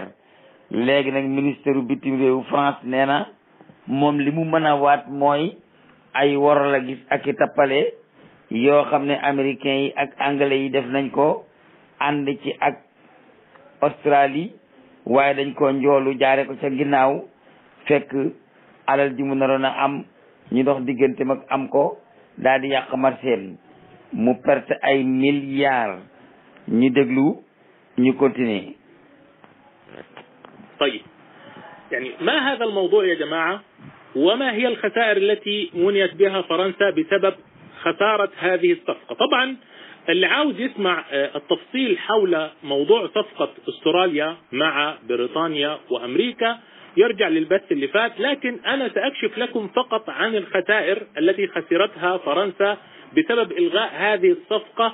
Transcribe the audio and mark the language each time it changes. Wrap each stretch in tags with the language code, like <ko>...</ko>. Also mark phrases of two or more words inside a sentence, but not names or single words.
<wo>léegi nag ministère bitim réewu France nee na moom li mu mën a waat mooy ay wor la gis ak i tappale yoo xam ne américains yi ak anglais yi def nañ ko ànd ci ak Australie waaye dañ ko njoolu jaare ko ca ginnaaw fekk alal ji mu naroon a am ñu dox diggante mag am ko daal di yàq marseem mu perte ay milliards ñu déglu ñu continuer.</wo> <ar>طيب يعني ما هذا الموضوع يا جماعة، وما هي الخسائر التي منيت بها فرنسا بسبب خسارة هذه الصفقة؟ طبعا اللي عاوز يسمع التفصيل حول موضوع صفقة استراليا مع بريطانيا وأمريكا يرجع للبث اللي فات، لكن أنا سأكشف لكم فقط عن الخسائر التي خسرتها فرنسا بسبب إلغاء هذه الصفقة.</ar>